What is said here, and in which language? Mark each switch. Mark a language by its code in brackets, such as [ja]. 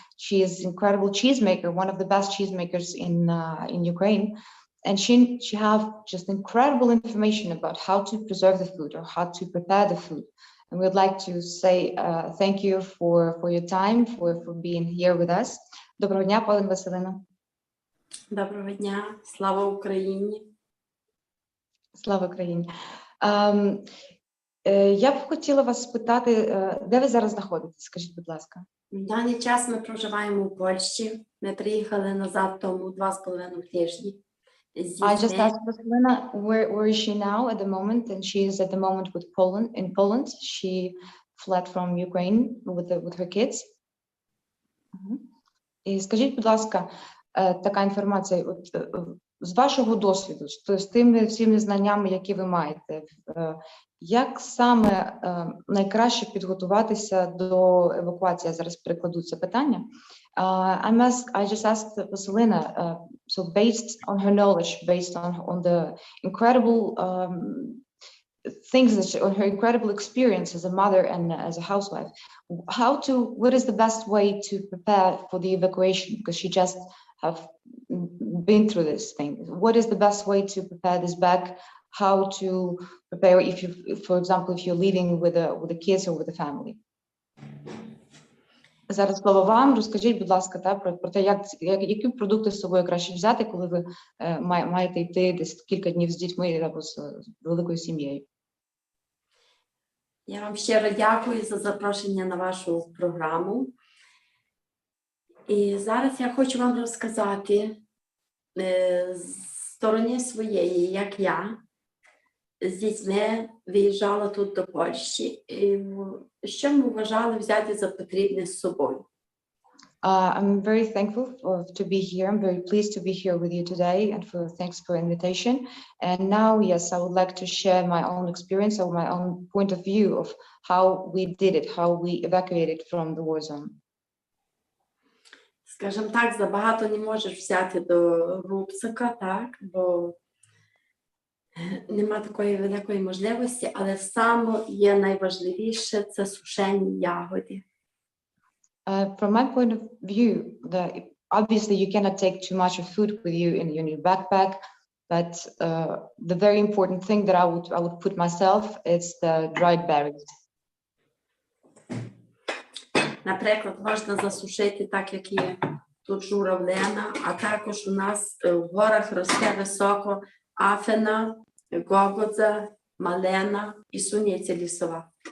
[en] She is an incredible cheesemaker, one of the best cheesemakers in Ukraine. And she have just incredible information about how to preserve the food or how to prepare the food. And we'd like to say thank you for your time, for being here with us. [uk] Доброго дня, пані Василина. Доброго дня, слава Україні. Слава Україні. Я б хотіла вас спитати, де ви зараз знаходитесь? Скажіть, будь ласка. В даний час ми проживаємо у Польщі. Ми приїхали назад тому 2,5 тижні. [en] I just asked Vasylena, where is she now at the moment? And she is at the moment in Poland. She fled from Ukraine with her kids. [uk] І скажіть, будь ласка, така інформація, з вашого досвіду, з тими всіми знаннями, які ви маєте, як саме найкраще підготуватися до евакуації? Я зараз перекладу це питання. [en] I just asked Vasylena, so based on her knowledge, based on the incredible things on her incredible experience as a mother and as a housewife, what is the best way to prepare for the evacuation? Because she just have been through this thing. What is the best way to prepare this bag? How to prepare for example, if you're leaving with the kids or with the family? [uk] Зараз слово вам. Розкажіть, будь ласка, про те, які продукти з собою краще взяти, коли ви маєте йти десь кілька днів з дітьми або з великою сім'єю. Я вам щиро дякую за запрошення на вашу програму. І зараз я хочу вам розказати з сторони своєї, як я з дітьми виїжджала тут до Польщі, і що ми вважали взяти за потрібне з собою. [en] I'm very thankful to be here. I'm very pleased to be here with you today, and thanks for the invitation. And now, yes, I would like to share my own experience or my own point of view of how we did it, how we evacuated from the war zone. [uk] Скажімо так, забагато не можеш взяти до рюкзака, так, бо нема такої великої можливості, але саме є найважливіше – це сушені ягоди. [en] From my point of view, obviously you cannot take too much of food with you in your backpack, but the very important thing that I would put myself is the dried berries. [uk] Наприклад, можна засушити так, як є тут журавлина, а також у нас в горах росте високо афена, гогодза, малена і суниця лісова.